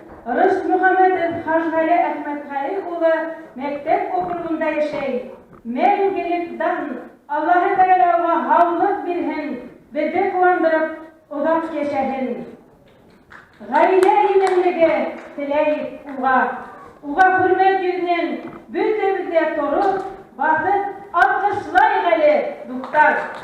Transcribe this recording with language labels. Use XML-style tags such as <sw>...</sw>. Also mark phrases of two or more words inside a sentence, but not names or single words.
<ba>Ырыс Мөхәммәдов Хажғали Әхмәтғали улы Мактеп округында яшәй. Мәңгелек дан Аллаһы Тәгалә уға һаулык бирһен, беҙҙе ҡыуандырып, оҙаҡ йәшәһен. Ғаилә именлеге теләйек уға. Уға хөрмәт йөҙөнән бөтәбеҙ ҙә тороп, баҫып, алҡышлайыҡ әле, дуҫтар.</ba>